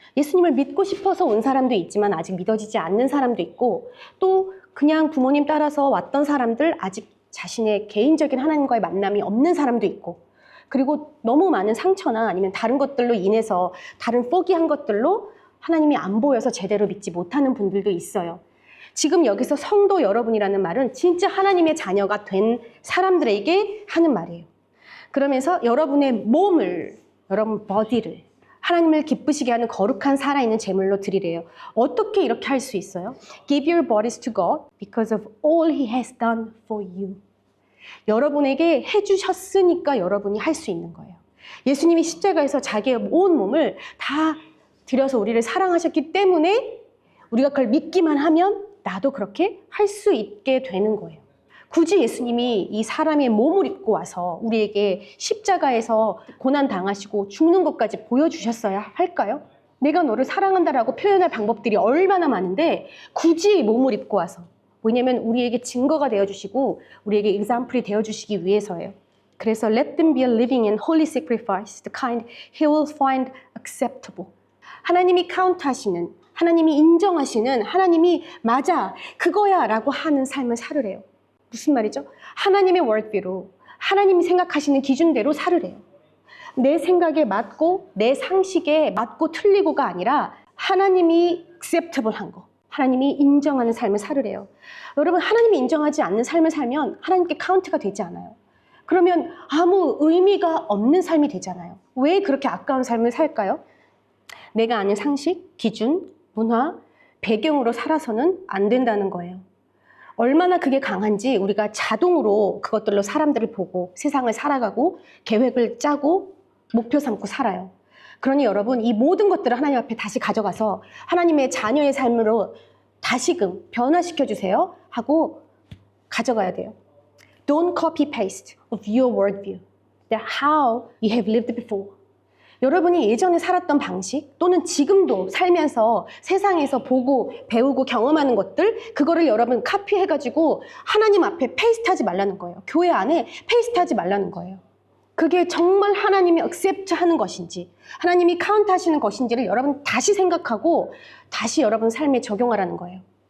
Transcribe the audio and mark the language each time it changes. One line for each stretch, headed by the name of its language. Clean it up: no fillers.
Korean: 예수님을 믿고 싶어서 온 사람도 있지만 아직 믿어지지 않는 사람도 있고, 또 그냥 부모님 따라서 왔던 사람들, 아직 자신의 개인적인 하나님과의 만남이 없는 사람도 있고, 그리고 너무 많은 상처나 아니면 다른 것들로 인해서, 다른 포기한 것들로 하나님이 안 보여서 제대로 믿지 못하는 분들도 있어요. 지금 여기서 성도 여러분이라는 말은 진짜 하나님의 자녀가 된 사람들에게 하는 말이에요. 그러면서 여러분의 몸을, 여러분 body를 하나님을 기쁘시게 하는 거룩한 살아있는 제물로 드리래요. 어떻게 이렇게 할 수 있어요?
English: Give your bodies to God because of all He has done for you.
Korean: 여러분에게 해주셨으니까 여러분이 할 수 있는 거예요. 예수님이 십자가에서 자기의 온 몸을 다 드려서 우리를 사랑하셨기 때문에 우리가 그걸 믿기만 하면 나도 그렇게 할 수 있게 되는 거예요. 굳이 예수님이 이 사람의 몸을 입고 와서 우리에게 십자가에서 고난 당하시고 죽는 것까지 보여주셨어야 할까요? 내가 너를 사랑한다라고 표현할 방법들이 얼마나 많은데 굳이 몸을 입고 와서, 왜냐하면 우리에게 증거가 되어주시고 우리에게 example이 되어주시기 위해서예요. 그래서
English: let them be a living and holy sacrifice, the kind he will find acceptable.
Korean: 하나님이 카운트하시는, 하나님이 인정하시는, 하나님이 맞아 그거야 라고 하는 삶을 살으래요. 무슨 말이죠? 하나님의 월드뷰로, 하나님이 생각하시는 기준대로 살으래요. 내 생각에 맞고 내 상식에 맞고 틀리고가 아니라 하나님이 acceptable한 거, 하나님이 인정하는 삶을 살으래요. 여러분, 하나님이 인정하지 않는 삶을 살면 하나님께 카운트가 되지 않아요. 그러면 아무 의미가 없는 삶이 되잖아요. 왜 그렇게 아까운 삶을 살까요? 내가 아는 상식, 기준, 문화, 배경으로 살아서는 안 된다는 거예요. 얼마나 그게 강한지 우리가 자동으로 그것들로 사람들을 보고 세상을 살아가고 계획을 짜고 목표 삼고 살아요. 그러니 여러분 이 모든 것들을 하나님 앞에 다시 가져가서 하나님의 자녀의 삶으로 다시금 변화시켜 주세요 하고 가져가야 돼요.
English: Don't copy paste of your worldview. That how you have lived before.
Korean: 여러분이 예전에 살았던 방식 또는 지금도 살면서 세상에서 보고 배우고 경험하는 것들 그거를 여러분 카피해가지고 하나님 앞에 페이스트하지 말라는 거예요. 교회 안에 페이스트하지 말라는 거예요. 그게 정말 하나님이 액셉트하는 것인지 하나님이 카운트하시는 것인지를 여러분 다시 생각하고 다시 여러분 삶에 적용하라는 거예요.